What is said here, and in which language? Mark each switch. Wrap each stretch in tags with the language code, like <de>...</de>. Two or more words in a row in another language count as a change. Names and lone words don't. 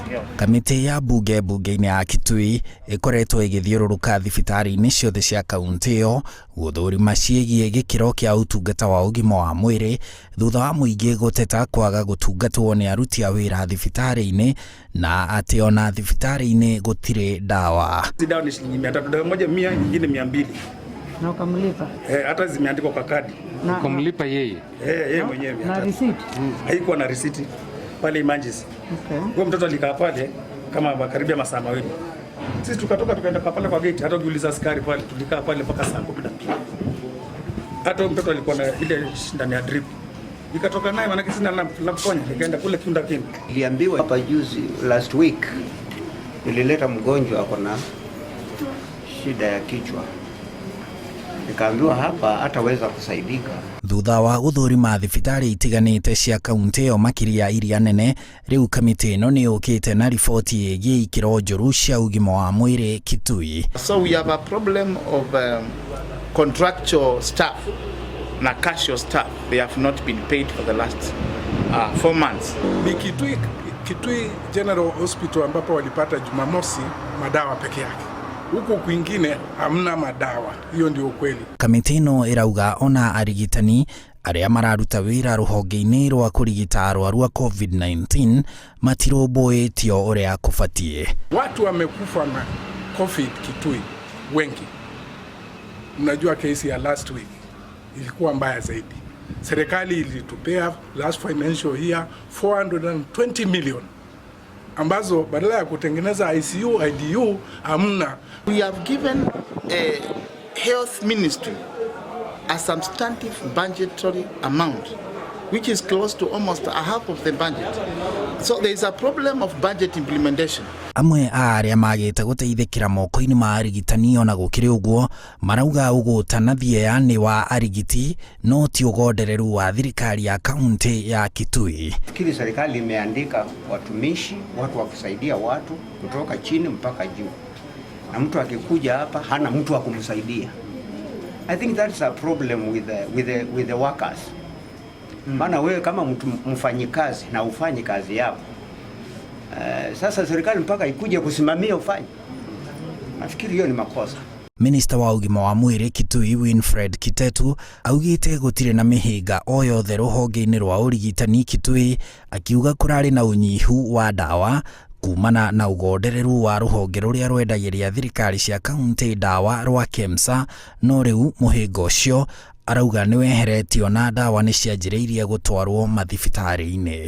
<ki>Kamĩtĩ ya bunge-inĩ ya Kitui ĩkoretwo ĩgĩthiũrũrũka thibitarĩ-inĩ ciothe cia kaunti ĩyo gũthũrima ciĩgiĩ gĩkĩro kĩa ũtungata wa ũgima wa mwĩrĩ thutha wa mũingĩ gũteta kwaga gũtungatwo nĩ aruti a wĩra thibitarĩ-inĩ na atĩ ona thibitarĩ-inĩ gũtirĩ ndawa.</ki> <sw>Dawa ni shilingi 300, dawa moja 100, nyingine 200. Na ukamlipa? Hata zimeandikwa kwa kadi. Na ukamlipa yeye? Yeye mwenyewe. Na receipt? Haikuwa na receipt pale emergency. Okay. Huyo mtoto alikaa pale kama karibia masaa mawili. Sisi tukatoka tukaenda pale kwa gate, hata ukiuliza askari pale tulikaa pale mpaka saa 12. Hata mtoto alikuwa na ile ndani ya drip. Nikatoka naye maana sina la kuponya, nikaenda kule Kiunda Kini. Niliambiwa hapa juzi</sw> <en>last week</en> <sw>nilileta mgonjwa ako na shida ya kichwa. Nikaambiwa hapa hataweza kusaidika.</sw> <ki>Thutha wa gũthũrima thibitarĩ itiganĩte cia kaunti ĩyo makĩria iria nene, rĩu kamĩtĩ ĩno nĩ yũkĩte na riboti ĩgiĩ ikĩro njũru cia ũgima wa mwĩrĩ Kitui.</ki> <en>So we have a problem of contractual staff na casual staff. They have not been paid for the last 4 months.</en> <sw>Ni Kitui General Hospital ambapo walipata Jumamosi madawa peke yake. Huko kwingine hamna madawa. Hiyo ndio ukweli.</sw> <ki>Kamĩtĩ ĩno ĩrauga ona arigitani arĩa mararuta wĩra rũhonge-inĩ rwa kũrigita arwaru a COVID-19 matirũmbũĩtio ũrĩa kũbatiĩ.</ki> <sw>Watu wamekufa na COVID Kitui wengi. Mnajua kesi ya</sw> <en>last week</en> <sw>ilikuwa mbaya zaidi. Serikali ilitupea</sw> <en>last financial year</en> <sw>420 million. Ambazo badala ya kutengeneza ICU, IDU hamna.</sw> <en>We have given a health ministry a substantive budgetary amount which is close to almost a half of the budget. So there is a problem of budget implementation.</en> <ki>Amwe a arĩa magĩte gũteithĩkĩra moko-inĩ ma arigitani ona gũkĩrĩ ũguo marauga ũgũta na thieya wa arigiti no ti ũgondereru wa thirikari ya kaunti ya Kitui.</ki> <sw>Kile serikali imeandika watumishi, watu wa kusaidia watu kutoka chini mpaka juu. Na mtu akikuja hapa hana mtu wa kumsaidia.</sw> <en>I think that's a problem with the workers.</en> <sw>Maana wewe kama mtu mfanyikazi na ufanye kazi yako. Sasa serikali mpaka ikuje kusimamia ufanye. Nafikiri hiyo ni makosa.</sw> <ki>Minister wa ũgima wa mwĩrĩ Kitui Winfred Kitetu augĩte gũtirĩ na mĩhĩnga o yothe rũhonge-inĩ rwa ũrigitani Kitui, akiuga kũrarĩ na ũnyihu wa ndawa kumana na ũgondereru wa rũhonge rũrĩa rwendagĩria thirikari cia kaunti ndawa rwa KEMSA, no rĩu mũhĩnga ũcio arauga nĩ weheretio na ndawa nĩ cianjĩrĩirie gũtwarwo mathibitarĩ-inĩ.</ki>